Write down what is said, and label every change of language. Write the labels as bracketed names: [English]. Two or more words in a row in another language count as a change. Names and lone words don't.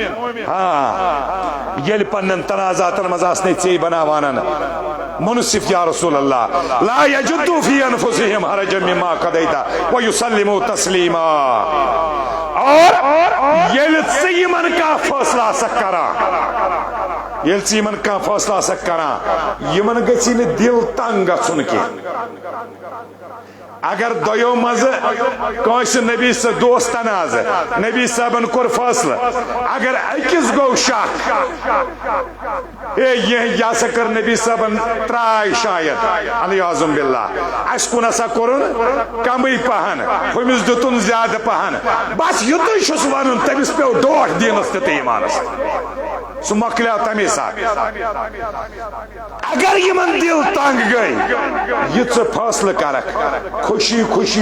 [Kashmiri] ییٚلہِ پننٮ۪ن تنازاتن منٛز آسنے ژے بناوانن منصف [Arabic] یا رسول اللہ لا یجدو فی انفسہم حرجا مما قضیت ویسلموا تسلیما [Kashmiri] اور ییٚلہِ ژٕ یمن کانٛہہ فٲصلہٕ آسکھ کران ییٚلہِ ژٕ یمن کانٛہہ فٲصلہٕ آسکھ کران یمن گژھی نہٕ دل تنگ گژھُن کینٛہہ اگر دویو مز کٲنٛسہِ نبی صٲب دوس تناز نبی صٲبن کوٚر فٲصلہٕ اگر أکِس گوٚو شک ہے یہ ہسا کر نبی صٲبن تراے شاید علیاذ باللہ اس کُن ہسا کوٚرُن کمٕے پہن ہُمِس دِتُن زیادٕ پہن بس یُتُے چھُس ونُن تٔمِس پیٚو ڈوٹھ دینس تہِ تہٕ ایمانس سُہ مۄکلیو تمے ساتہٕ اگر یمن دل تنگ گئی یہ ژٕ فٲصلہٕ کرکھ خوشی خوشی